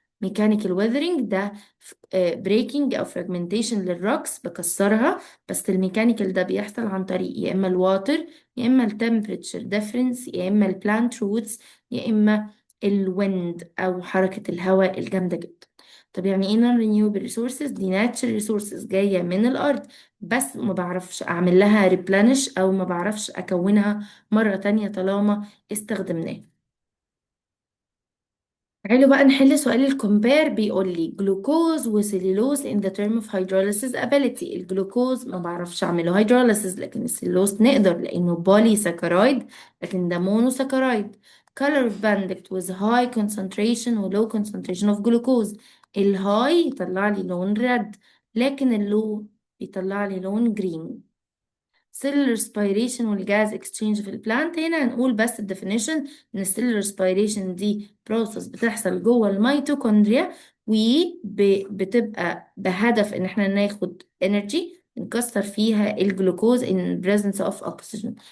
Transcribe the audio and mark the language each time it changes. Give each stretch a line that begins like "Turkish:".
Arabic: ميكانيكال ويذرنج ده بريكنج او فراجمنتيشن للروكس بكسرها، بس الميكانيكال ده بيحصل عن طريق يا اما الواتر، يا اما التمبريتشر ديفرنس، يا اما البلانت روتس، يا اما الويند او حركة الهواء الجامدة جدا. طب يعني ايه non renewable resources؟ دي natural resources جاية من الأرض، بس ما بعرفش أعمل لها replenish أو ما بعرفش أكونها مرة تانية طالما استخدمناها. تعالوا بقى نحل سؤال الكومبير. بيقول لي جلوكوز وسيلولوز in the term of hydrolysis ability. الجلوكوز ما بعرفش اعمله hydrolysis، لكن السيلولوز نقدر لانه بولي ساكرايد، لكن ده مونو ساكرايد.
English: color of banded with high concentration و low concentration of glucose.
Arabic: الهاي يطلع لي لون ريد، لكن اللو يطلع لي لون جرين. cellular respiration والجاز exchange في البلانت. هنا هنقول بس الديفينيشن ان cellular respiration دي process بتحصل جوه الميتوكوندريا وبتبقى بهدف ان احنا ناخد energy نكسر فيها الجلوكوز in presence of oxygen.